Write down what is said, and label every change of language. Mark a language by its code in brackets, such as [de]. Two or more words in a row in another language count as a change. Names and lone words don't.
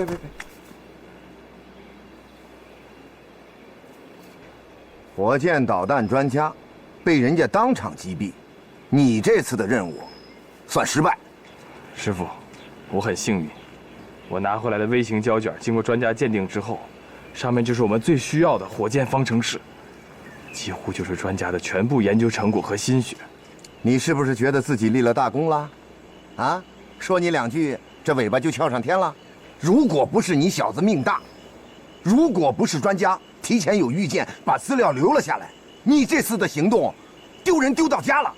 [zh] 火箭導彈專家被人家當場擊斃，你這次的任務算失敗。師傅，我很幸運，我拿回來的微型膠卷經過專家鑑定之後，上面就是我們最需要的火箭方程式。幾乎就是專家的全部研究成果和心血。你是不是覺得自己立了大功了？啊，說你2句，這尾巴就翹上天了？如果不是你小子命大，如果不是專家提前有預見，把資料留了下來，你這次的行動，丟人丟到家了。